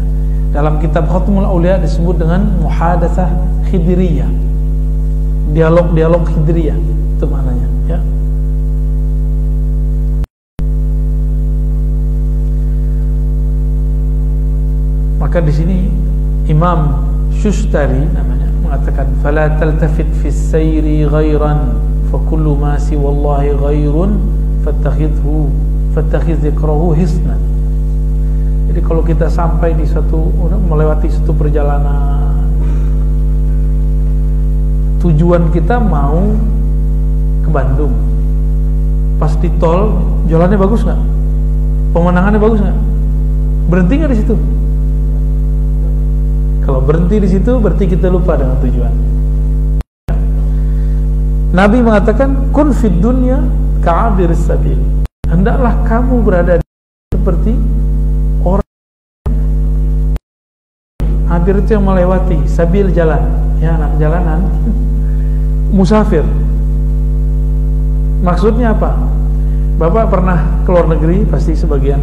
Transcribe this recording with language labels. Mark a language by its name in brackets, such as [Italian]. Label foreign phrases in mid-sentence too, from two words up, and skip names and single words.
[Indonesian] Dalam kitab Khatmul Aulia disebut dengan [Arabic] محادثة خضرية, [Indonesian] dialog khidriyah, itu maknanya. Ya. Maka di sini Imam Shustari namanya mengatakan, [Arabic] فلا تلتفت في السير غيرا فكل ما سوى الله غير فاتخذ ذكره حصنا. [Indonesian] Jadi kalau kita sampai di melewati suatu perjalanan, tujuan kita mau ke Bandung, pas di tol jalannya bagus nggak? Pemandangannya bagus nggak? Berhenti nggak di situ? Kalau berhenti di situ berarti kita lupa dengan tujuan. Nabi mengatakan, [Arabic] كن في الدنيا كعابر السبيل. [Indonesian] Hendaklah kamu berada seperti orang. Abir itu yang melewati, sabil jalan, ya anak jalanan, musafir. Maksudnya apa? Bapak pernah keluar negeri, pasti sebagian.